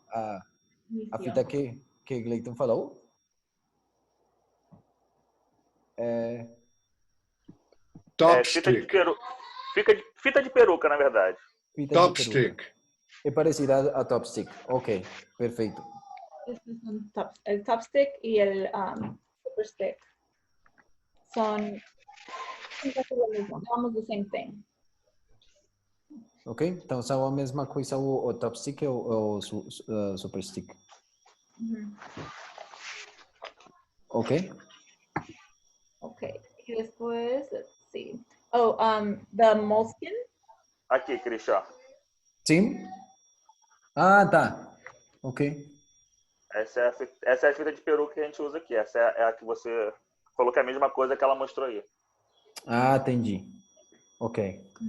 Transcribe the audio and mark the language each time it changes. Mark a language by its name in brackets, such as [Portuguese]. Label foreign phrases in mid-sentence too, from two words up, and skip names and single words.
[Portuguese] A fita que Gleiton falou? [English] Top stick. [Portuguese] Fita de peruca, na verdade. [English] Top stick. [Portuguese] É parecida a [English] top stick. [Portuguese] Ok, perfeito. [Spanish] El [English] top stick [Spanish] y el [English] super stick [Spanish] son lo mismo, [English] almost the same thing. [Portuguese] Ok, então são a mesma coisa o [English] top stick [Portuguese] ou o [English] super stick. [Portuguese] Ok. [Spanish] Ok, y después, [English] let's see. Oh, the moleskin. [Portuguese] Aqui, Christian. Sim? Ah, tá. Ok. Essa é a fita de peruca que a gente usa aqui. Essa é a que você falou que é a mesma coisa que ela mostrou aí. Ah, entendi. Ok.